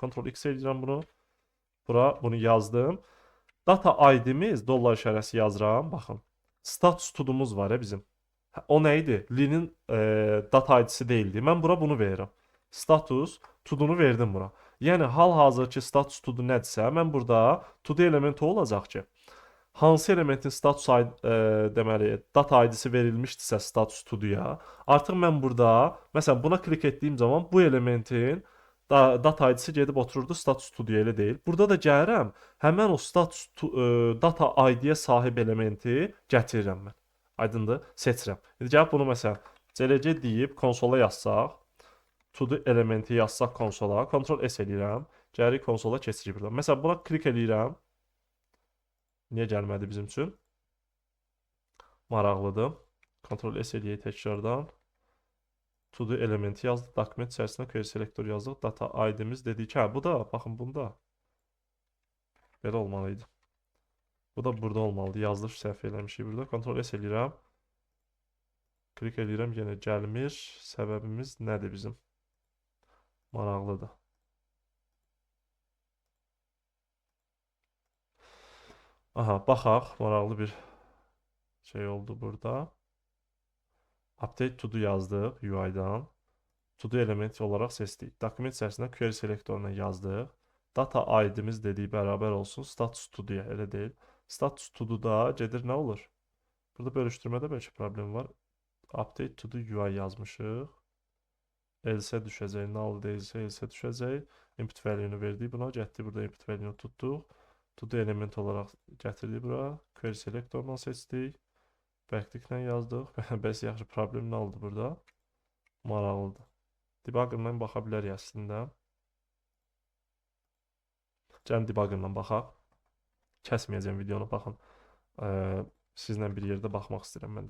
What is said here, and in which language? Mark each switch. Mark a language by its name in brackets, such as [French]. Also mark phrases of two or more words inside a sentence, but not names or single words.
[Azerbaijani] Ctrl-X edirəm bunu. Bura bunu yazdım. [English] Data ID-miz [Azerbaijani] dollar işarəsi yazıram. Baxın. [English] Status to-do'muz [Azerbaijani] var ya bizim. O nə idi? Linin [English] data ID-si [Azerbaijani] deyildi. Mən bura bunu verirəm. [English] Status to-do'nu [Azerbaijani] verdim bura. Yəni hal-hazırki [English] status to-do [Azerbaijani] nədirsə, mən burada to-do elementi olacaq ki, hansı elementin status deməli [English] data ID-si [Azerbaijani] verilmişdirsə [English] status to-ya, [Azerbaijani] artıq mən burada məsələn buna klik etdiyim zaman bu elementin [English] data ID-si [Azerbaijani] gedib otururdu [English] status to-ya, [Azerbaijani] elə deyil. Burada da gəlirəm, həmin o [English] status data ID-yə [Azerbaijani] sahib elementi gətirirəm mən. Aydındır? Seçirəm. İndi gəlib bunu məsələn CLC deyib konsola yazsaq, to-do elementi yazsaq konsola, Ctrl S eləyirəm, gəlirik konsola keçirik burada. Məsələn buna klik eləyirəm. Niyə gəlmədi bizim üçün? Maraqlıdır. Ctrl S eləyək təkrardan. To-do elementi yazdıq. Dokument içərisində [English] query selektor [Azerbaijani] yazdıq. [English] Data ID-miz [Azerbaijani] dedik ki, hə, bu da, baxın bunda. Belə olmalıydı. Bu da burada olmalıdır. Yazılış səhv eləmişik burada. Ctrl S eləyirəm. Klik eləyirəm, yenə gəlmir. Səbəbimiz nədir bizim? Maraqlıdır. Aha, baxaq. Maraqlı bir şey oldu burada. [English] Update to do [Azerbaijani] yazdıq UI-dan. To do elementi olaraq seçdik. Dokument içərisində [English] query selektoruna [Azerbaijani] yazdıq. [English] Data ID-miz [Azerbaijani] dediyi bərabər olsun. [English] Status to do-ya, [Azerbaijani] elə deyil. [English] Status to do-da [Azerbaijani] gedir nə olur? Burada bölüşdürmədə bəlkə problem var. [English] Update to do UI [Azerbaijani] yazmışıq. Else düşəcək. Null deyilsə else düşəcək. [English] Input value-nu [Azerbaijani] verdik buna. Getdik burada [English] input value-nu [Azerbaijani] tutduq. To do element olaraq gətirdik bura. [English] Query selektorundan [Azerbaijani] seçdik. Backtick-lə yazdıq. Bəs yaxşı problem nə oldu burada? Maraqlıdır. Debugger'dan baxa bilərik əslində. Gəlin debugger'dan baxaq. Kəsməyəcəm videonu, baxın. Sizlə bir yerdə baxmaq istəyirəm mən də.